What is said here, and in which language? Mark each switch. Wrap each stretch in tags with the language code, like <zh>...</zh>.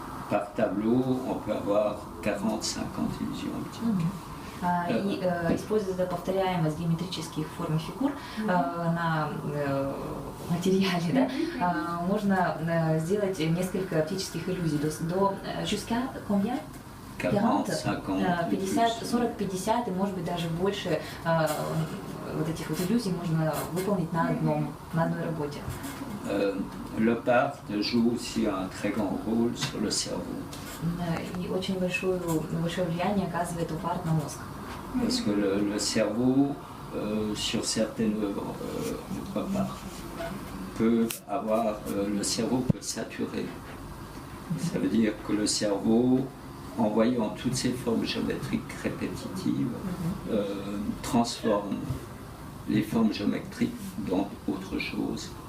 <fr>Par tableau, on peut avoir 40-50 illusions optiques.</fr> <ru>И используя повторяемость геометрических форм фигур на материале, да, можно сделать несколько оптических иллюзий до</ru> <fr>jusqu'à combien? 40, 50,</fr> <ru>50, 40, 50 и может быть даже больше вот этих вот иллюзий можно выполнить на одной работе.</ru> <fr>Le part joue aussi un très grand rôle sur le cerveau.</fr> <ru>И очень большое влияние оказывает опарт на мозг.</ru> <fr>Parce que le cerveau, sur certaines œuvres de pop art, le cerveau peut saturer. Ça veut dire que le cerveau, en voyant toutes ces formes géométriques répétitives, transforme les formes géométriques dans autre chose.</fr>